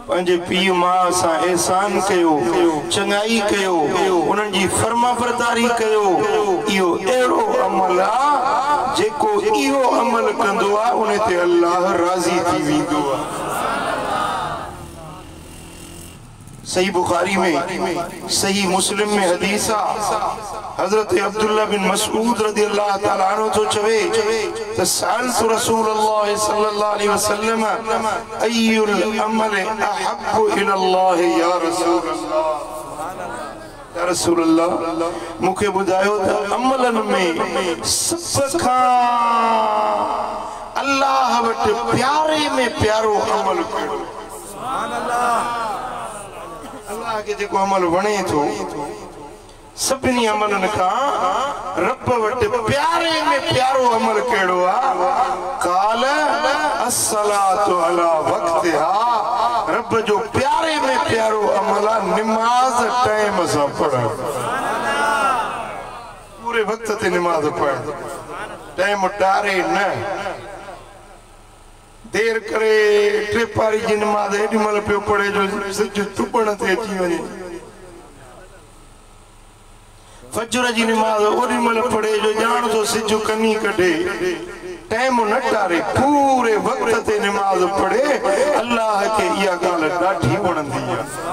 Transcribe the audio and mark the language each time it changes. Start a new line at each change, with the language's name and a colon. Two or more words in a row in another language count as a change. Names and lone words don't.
Sindhi: पंहिंजे पीउ मां सां एहसान कयो चङाई कयो उन्हनि जी फर्मा बरदारी कयो इहो अहिड़ो अमल आहे जेको इहो अमल कंदो आहे उन ते अल्लाह राज़ी थी वेंदो आहे सही बुखारी में सही मुस्लिम में हदीस हजरत अब्दुल्ला बिन मसऊद
Arabic: رضي الله تعالى عنه
Sindhi: तो चवे त
Arabic: سألت رسول الله صلى الله عليه وسلم أي العمل أحب إلى الله يا
Sindhi: रसूलल्लाह मुखे बुधायो त अमलन में सब खां अल्लाह वट प्यारे में प्यारो अमल कयो
Arabic: سبحان الله
Sindhi: अल्लाह के जेको अमल वणे थो सभिनी अमलन खां रब वटि प्यारे में प्यारो अमल कहिड़ो आहे
Arabic: قال الصلاة على وقتها
Sindhi: रब जो प्यारे में प्यारो अमल आहे नमाज टाइम सां पढ़णु पूरे वक्त ते नमाज पढ़णु टाइम टारे न देर करे टे पारी जी नमाज एडी मल पियो पढ़े जो सिज टुपण ते अची वञे फजर जी नमाज ओडी मल पढ़े जो ॼाण तो सिज कनी कढे टाइम न टारे पूरे वक्त ते नमाज पढ़े अल्लाह के इहा ॻाल्हि ॾाढी वणंदी आहे